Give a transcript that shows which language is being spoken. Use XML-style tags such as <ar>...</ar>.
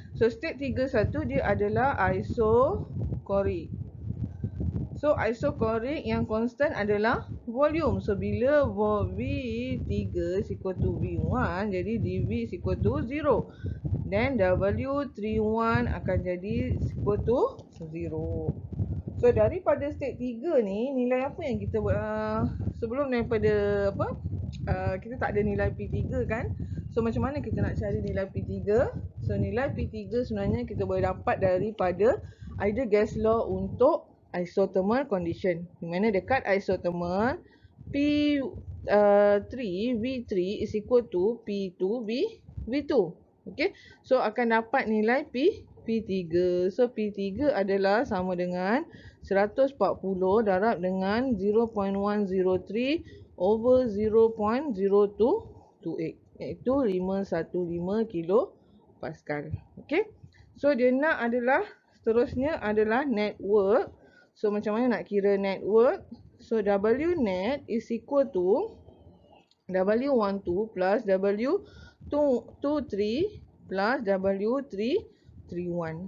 <ms>So state 31 dia adalah isochoric. So isochoric yang constant adalah volume.</ms> <en>So</en> <ms>bila</ms> <en>V3 is equal to V1,</en> <ms>jadi</ms> <en>dV is equal to 0. Then W31</en> <ms>akan jadi</ms> <en>equal to 0.</en> <ms>So daripada state 3 ni, nilai apa yang kita sebelum daripada apa? Kita tak ada nilai P3 kan? So macam mana kita nak cari nilai P3? So nilai P3 sebenarnya kita boleh dapat daripada either gas law untuk isothermal condition. Di mana dekat isothermal P3 V3</ms> <en>is equal to</en> <ms>P2 V2.</ms> <en>Okay.</en> <ms>So akan dapat nilai P3. So P3 adalah sama dengan 140 darab dengan 0.103 over 0.0228 iaitu 515 kilopascal.</ms> <en>Okay.</en> <ms>So dia nak adalah seterusnya adalah network. So macam mana nak kira network?</ms> <en>So W net is equal to W12 plus W23 plus W331.</en>